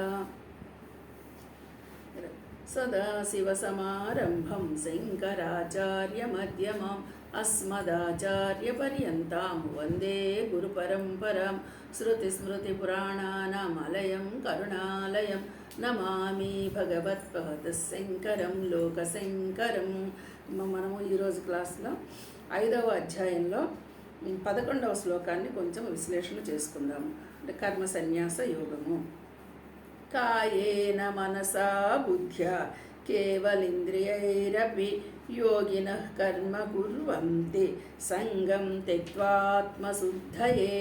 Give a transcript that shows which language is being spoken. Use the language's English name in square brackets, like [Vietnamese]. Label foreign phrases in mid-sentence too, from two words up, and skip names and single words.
[Sanskrit] सदाशिवसमारम्भं शङ्कराचार्यमध्यमाम् अस्मदाचार्यपर्यन्तां वन्दे गुरुपरम्परां। श्रुतिस्मृतिपुराणानामालयं करुणालयं नमामि भगवत्पादशंकरं लोकशंकरं. [Telugu] మనము ఈరోజు క్లాస్లో 5వ అధ్యాయంలో 11వ శ్లోకాన్ని కొంచెం విశ్లేషణ చేసుకుందాము. అంటే కర్మ సన్యాస యోగము. [Sanskrit] कायेन मनसा बुद्ध्या केवलिंद्रियैरपि योगिनः कर्म कुर्वंति संगं त्यक्त्वात्मशुद्धये.